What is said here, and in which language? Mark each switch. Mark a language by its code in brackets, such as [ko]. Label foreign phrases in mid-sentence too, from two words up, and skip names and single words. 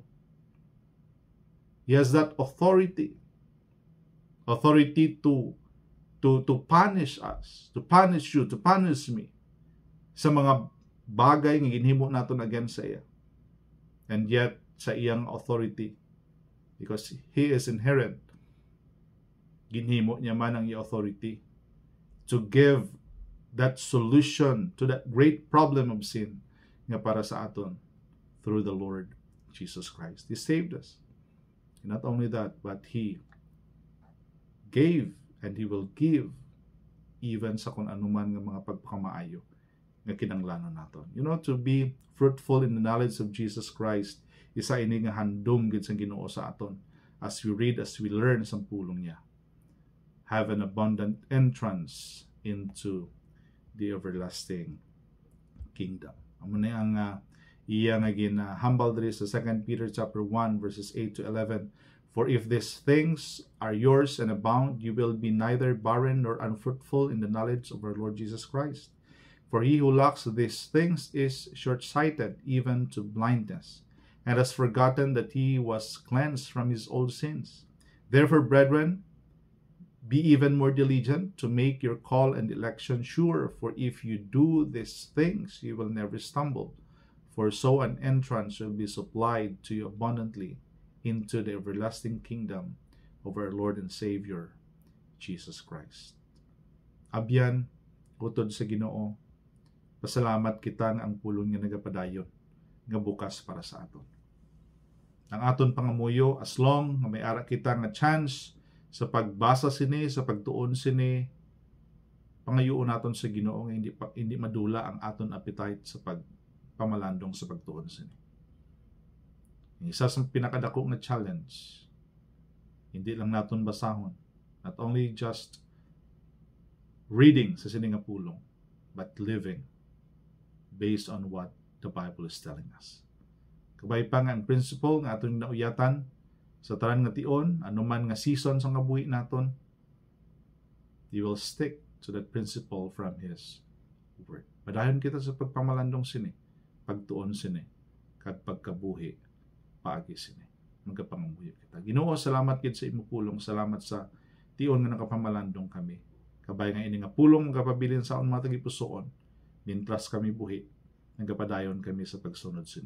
[en] He has that authority to punish us, to punish you, to punish me [hil] sa mga bagay nga ginhimo naton [en] against [hil] sa iya. [en] And yet [hil] sa iyang [en] authority, because He is inherent, [hil] ginhimo niya man ang iyang [en] authority to give that solution to that great problem of sin [hil] nga para sa aton [en] through the Lord Jesus Christ. He saved us. And not only that, but He gave and He will give even [hil] sa kung anuman nga mga pagpakamaayo nga kinanglanon naton. [en] You know, to be fruitful in the knowledge of Jesus Christ, [hil] isa ini nga handom gid sa Ginoo sa aton [en] as we read, as we learn [hil] sa pulong niya. [en] Have an abundant entrance into the everlasting kingdom. [hil] Amo na ang iya nga humble diri sa 2 Peter chapter 1 verses 8 to 11. [en] For if these things are yours and abound, you will be neither barren nor unfruitful in the knowledge of our Lord Jesus Christ. For he who lacks these things is short-sighted, even to blindness, and has forgotten that he was cleansed from his old sins. Therefore, brethren, be even more diligent to make your call and election sure, for if you do these things, you will never stumble. For so an entrance will be supplied to you abundantly into the everlasting kingdom of our Lord and Savior, Jesus Christ. [hil] Abyan, utod sa Ginoo, pasalamat kita nga ang pulong nga nagapadayon, nga bukas para sa aton. Ang aton pangamuyo, [en] as long [hil] nga may ara kita nga chance sa pagbasa sini, sa pagtuon sini, pangayoon naton sa Ginoo nga hindi madula ang aton appetite sa pagpamalandong sa pagtuon sini. Isa sa pinakadako nga challenge, hindi lang naton basahon, [en] not only just reading [hil] sa sini nga pulong, [en] but living based on what the Bible is telling us. [hil] Kabay pa nga ang principle nga aton nauyatan sa tanan nga tion, anuman nga season sa kabuhi naton, [en] you will stick to that principle from His Word. [hil] Padayon kita sa pagpamalandong sini, pagtuon sini, kag pagkabuhi paagi sini. Magkapangamuyo kita. Ginoo, salamat gid sa imo pulong, salamat sa tion nga nakapamalandong kami. Kabay nga ini nga pulong magapabilin sa among mga tagipusoon, nintras kami buhi, nagapadayon kami sa pagsunod sini.